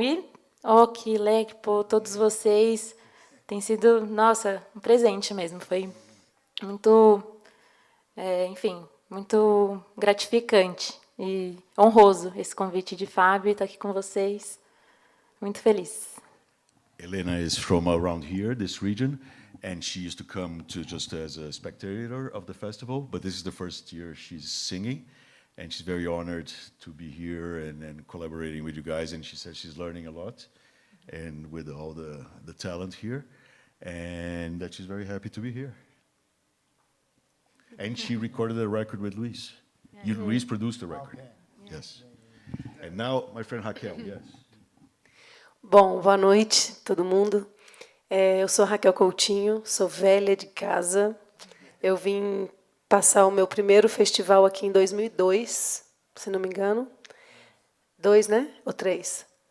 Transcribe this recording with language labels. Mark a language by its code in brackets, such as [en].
[pt] E Waack, Leque, todos vocês, tem sido, nossa, um presente mesmo. Foi muito, enfim, muito gratificante e honroso esse convite de Fábio, estar aqui com vocês. Muito feliz. [en] Helena is from around here, this region, and she used to come to just as a spectator of the festival, but this is the first year she's singing, and she's very honored to be here and collaborating with you guys, and she says she's learning a lot, and with all the talent here, and that she's very happy to be here. And she recorded a record with Luiz. Luiz produced the record. Yes. And now, my friend Raquel, yes. [pt] Bom, boa noite, todo mundo. Eu sou Raquel Coutinho, sou velha de casa. Eu vim passar o meu primeiro festival aqui em 2002, se não me engano. 2, né? Ou 3.